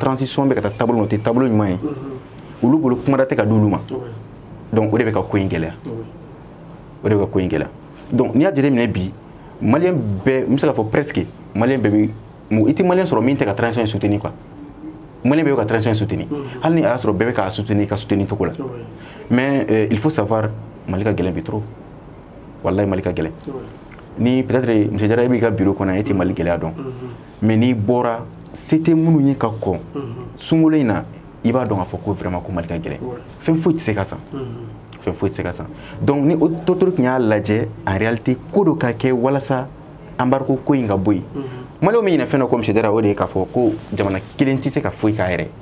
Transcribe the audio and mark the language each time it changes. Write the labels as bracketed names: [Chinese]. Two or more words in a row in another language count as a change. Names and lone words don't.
[Bambara] transition bɛ ka taa taabolo min o tɛ taabolo ɲuman ye olu bolo kumada tɛ ka di olu ma donc o de bɛ ka ko in gɛlɛya o de bɛ ka ko in gɛlɛya donc n'i y'a jateminɛ bi maliyɛn bɛɛ n bɛ se k'a fɔ presque maliyɛn bɛɛ bɛ i tɛ maliyɛn sɔrɔ min tɛ ka transition in [French] soutenir quoi [Bambara] maliyɛn bɛɛ bɛ ka transition in soutenir hali ni a y'a sɔrɔ bɛɛ bɛ k'a soutenir ka soutenir cogo la [French] mais il faut savoir [Bambara] Mali ka gɛlɛn bi trop wallahi Mali ka gɛlɛn ni [French] peut-être monsieur [Bambara] Jara i b'i ka bureau kɔnɔ e tɛ Mali gɛlɛya dɔn mais n'i bɔra se tɛ minnu ye ka kɔn sunkalo in na i b'a dɔn k'a fɔ ko vraiment ko Mali ka gɛlɛn fɛn foyi tɛ se ka san fɛn foyi tɛ se ka san donc ni autorité tun y'a lajɛ [French] en réalité [Bambara] ko dɔ ka kɛ walasa embargo ko in ka bɔ yen maliyɛnw bɛ ɲinɛ fɛn dɔ ko monsieur Jara o de ye k'a fɔ ko jamana kelen tɛ se ka foyi k'a yɛrɛ